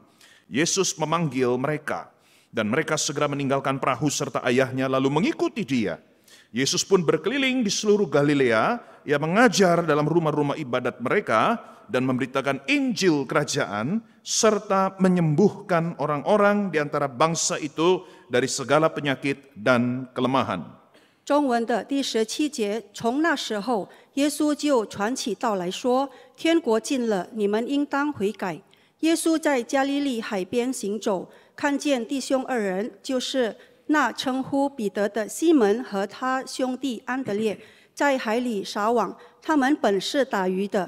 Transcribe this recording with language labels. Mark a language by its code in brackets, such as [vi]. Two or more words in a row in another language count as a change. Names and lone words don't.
[id] Yesus memanggil mereka, dan mereka segera meninggalkan perahu serta ayahnya lalu mengikuti Dia. Yesus pun berkeliling di seluruh Galilea, Ia mengajar dalam rumah-rumah ibadat mereka dan memberitakan Injil kerajaan serta menyembuhkan orang-orang di antara bangsa itu dari segala penyakit dan kelemahan. [zh] 中文的第17节，从那时候，耶稣就传起道来说：“天国近了，你们应当悔改。” 耶稣在加利利海边行走，看见弟兄二人，就是那称呼彼得的西门和他兄弟安德烈，在海里撒网，他们本是打鱼的。